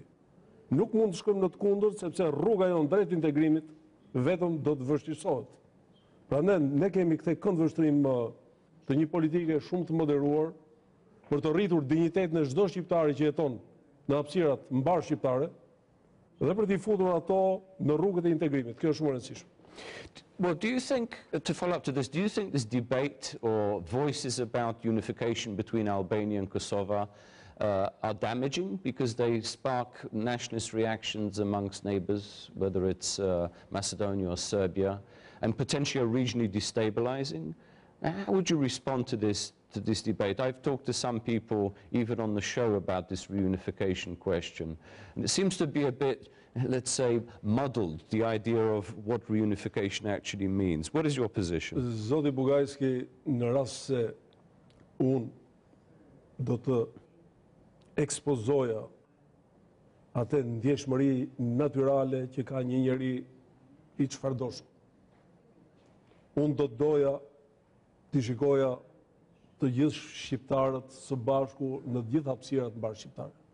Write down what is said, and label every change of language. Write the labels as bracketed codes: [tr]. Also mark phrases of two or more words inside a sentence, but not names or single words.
[sq] Nuk mund të shkojmë në të kundërt, sepse rruga jonë drejt integrimit vetëm do të vështirësohet. Prandaj ne kemi këtë këndvështrim të një politike shumë të moderuar për të rritur dinjitetin e çdo shqiptari që jeton në hapësirat mbar shqiptare dhe për t'i futur ato në rrugët e integrimit. Kjo është shumë e rëndësishme. [en] Well, do you think, to follow up to this, do you think this debate or voices about unification between Albania and Kosovo are damaging because they spark nationalist reactions amongst neighbors, whether it's Macedonia or Serbia, and potentially are regionally destabilizing? How would you respond to this debate? I've talked to some people, even on the show, about this reunification question. And it seems to be a bit, let's say, muddled, the idea of what reunification actually means. What is your position? [sq] Zoti Bugajski, në rast se unë do të ekspozoja atë ndjeshmëri natyrale që ka një njeri i çfarëdoshëm, unë do të doja të shikoja të gjithë shqiptarët së bashku në të gjithë hapësirat mbar shqiptare.